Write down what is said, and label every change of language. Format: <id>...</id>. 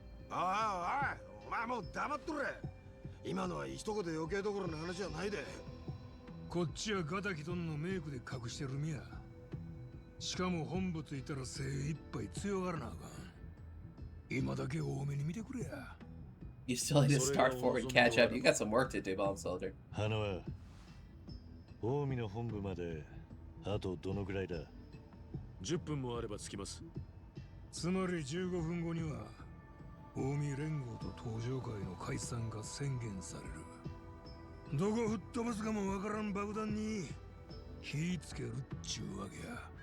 <ja>ああ、おい、お前もう黙っとれ。今のは一言余計どころの話じゃないで。こっちはガタキトンのメイクで隠してる身や。しかも本部ついたら精一杯強がらなあかん。今だけ多めに見てくれや。</ja> <en>You still need to start forward and catch up. You got some work to do, Bomb Soldier.</en> <ja>花は近江の本部まであとどのぐらいだ？10分もあれば着きます。つまり15分後には近江連合と登場会の解散が宣言される。どこ吹っ飛ばすかもわからん爆弾に火つけるっちゅうわけや。</ja>